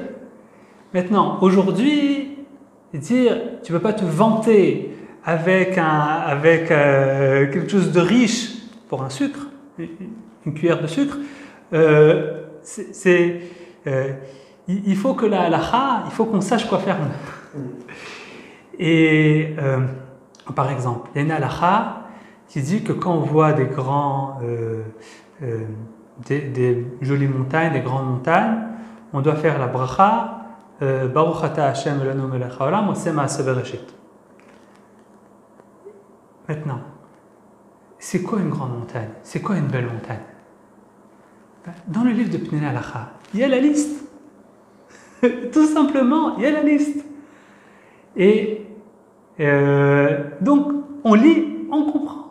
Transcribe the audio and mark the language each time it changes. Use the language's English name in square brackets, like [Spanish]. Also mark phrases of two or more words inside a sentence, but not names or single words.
[French] Maintenant, aujourd'hui, dire tu ne peux pas te vanter avec quelque chose de riche pour un sucre, une cuillère de sucre, il faut que la halakha, il faut qu'on sache quoi faire. Et par exemple, il y a une halakha qui dit que quand on voit des jolies montagnes, des grandes montagnes, on doit faire la bracha [Hebrew] ברוך אתה השם אלוהינו מלך העולם עושה מעשה בראשית. [French] Maintenant, c'est quoi une grande montagne? C'est quoi une belle montagne? Dans le livre de Pnina Halacha, il y a la liste. Tout simplement, il y a la liste. Et donc, on lit, on comprend.